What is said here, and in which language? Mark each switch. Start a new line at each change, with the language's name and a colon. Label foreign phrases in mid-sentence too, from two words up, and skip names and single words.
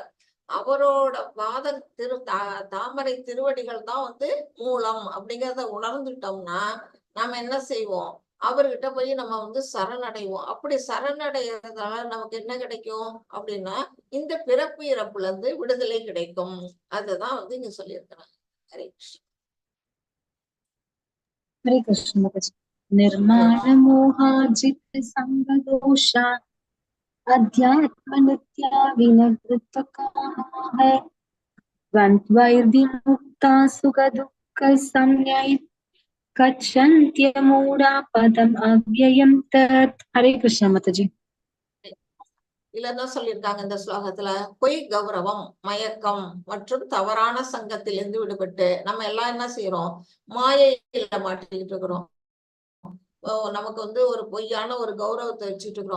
Tamil: அவரோட பாத தாமரை திருவடிகள் தான் வந்து மூலம் அப்படிங்கிறத உணர்ந்துட்டோம்னா நாம என்ன செய்வோம், அவர்கிட்ட போய் நம்ம வந்து சரணடைவோம். அப்படி சரணடைகிறதால நமக்கு என்ன கிடைக்கும் அப்படின்னா, இந்த பிறப்பு இறப்புல இருந்து விடுதலை கிடைக்கும். அதுதான் வந்து இங்க சொல்லியிருக்கிறாங்க. ஹரே கிருஷ்ண.
Hindi: हरे कृष्ण माताजी।
Sanskrit: निर्माण मोहाजित संग दोषा अध्यात्म नित्या विनकृत कामः द्वन्द्वैर्विमुक्ता सुख दुःख संज्ञै गच्छन्त्यमूढा पदम् अव्ययं तत्।
Hindi: हरे कृष्ण माताजी।
Tamil: இல்லதான் சொல்லியிருக்காங்க இந்த ஸ்லோகத்துல, பொய் கௌரவம், மயக்கம் மற்றும் தவறான சங்கத்திலிருந்து விடுபட்டு நம்ம எல்லாம் என்ன செய்யறோம், மாயையில மாட்டிக்கிட்டு இருக்கிறோம். நமக்கு வந்து ஒரு பொய்யான ஒரு கௌரவத்தை வச்சுட்டு இருக்கிறோம்.